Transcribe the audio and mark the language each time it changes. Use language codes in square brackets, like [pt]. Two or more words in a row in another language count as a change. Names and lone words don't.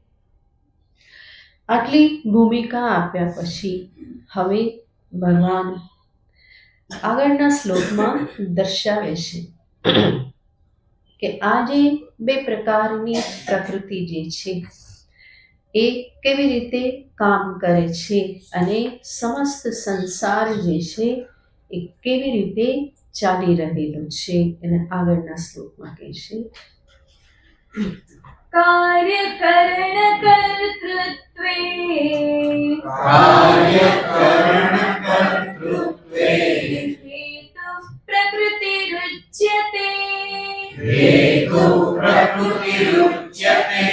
[gu] આટલી ભૂમિકા આપ્યા પછી હવે ભગવાન આગળના શ્લોકમાં દર્શાવે છે કે આ જે બે પ્રકારની પ્રકૃતિ જે છે એ કેવી રીતે કામ કરે છે અને સમસ્ત સંસાર જે છે એ કેવી રીતે ચાલી રહેલું છે. એને આગળના શ્લોકમાં કહે છે [sa] कार्यकरण कर्तृत्वे, कार्यकरण कर्तृत्वे हेतुः प्रकृतिरुच्यते, हेतुः प्रकृतिरुच्यते,